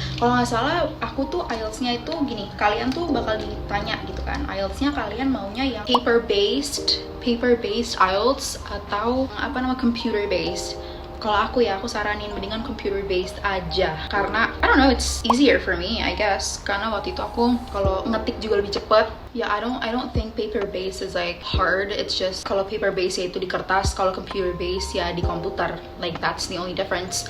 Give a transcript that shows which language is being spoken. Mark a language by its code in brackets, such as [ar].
[id] Kalau nggak salah aku tuh IELTS-nya itu gini, kalian tuh bakal ditanya gitu kan, IELTS-nya kalian maunya yang paper based IELTS atau computer based. Kalau aku ya, aku saranin mendingan computer based aja, karena [en] I don't know, it's easier for me I guess. [id] Karena waktu itu aku kalau ngetik juga lebih cepet. [en] Ya, I don't think paper based is like hard. It's just [id] kalau paper based ya itu di kertas, kalau computer based ya di komputer. [en] Like that's the only difference.